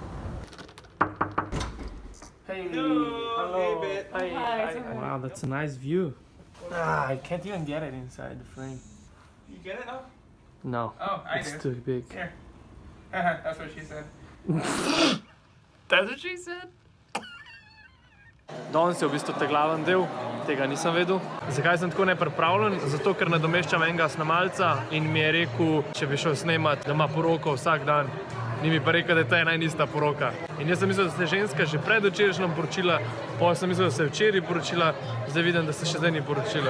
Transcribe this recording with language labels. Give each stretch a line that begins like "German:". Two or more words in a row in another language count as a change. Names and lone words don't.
English: Hey, hello. Hi. Wow, that's a nice view. I can't even get it inside the frame. You get it now? No, it's too big. Here. That's what she said. That's what she said?
Slovenian: Danes je v bistvu ta glaven del, tega nisem vedel. Zakaj sem tako nepripravljen? Zato, ker nadomeščam enega snemalca in mi je rekel, če bi šel snemat, da ima poroko vsak dan. Ni mi pa rekel, da je to ena in ista poroka. In jaz sem mislil, da se je ženska že predvčerajšnjem poročila, potem sem mislil, da se je včeraj poročila, zdaj vidim, da se še zdaj ni poročila.